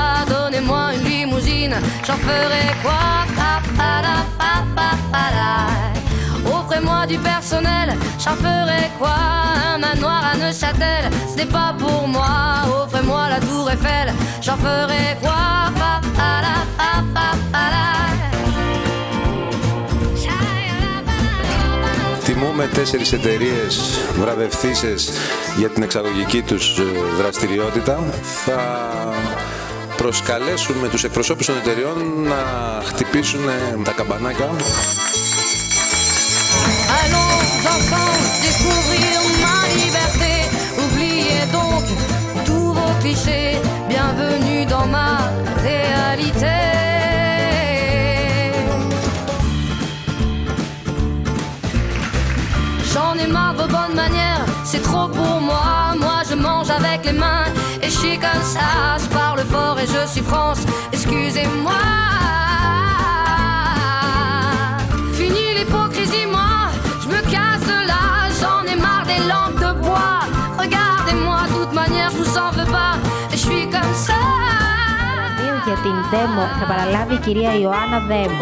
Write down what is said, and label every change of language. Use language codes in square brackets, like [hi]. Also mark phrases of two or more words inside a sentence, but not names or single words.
[fr] Donnez-moi une limousine, j'en ferai quoi? Offrez-moi du personnel, j'en ferai quoi? Un manoir à Neuchâtel, ce n'est pas pour moi. Offrez-moi la tour Eiffel, j'en ferai quoi? [el] Τιμούμε 4 εταιρείες βραβευθύσες για την εξαγωγική τους δραστηριότητα. Θα προσκαλέσουμε τους εκπροσώπους των εταιρεών να χτυπήσουν τα καμπανάκια. [fr] Allons ensemble découvrir ma liberté. Oubliez donc tous vos clichés. Bienvenue dans ma réalité. J'en ai marre de vos bonnes manières, c'est trop pour moi. Moi je mange avec les mains et je suis comme ça. Je parle fort et je suis France, excusez-moi. Fini l'hypocrisie, moi je me casse de là. J'en ai marre des lampes de bois. Regardez-moi, de toute manière je vous en veux pas et je suis comme ça. [el] Για την Δέμο θα παραλάβει η κυρία Ιωάννα Δέμου.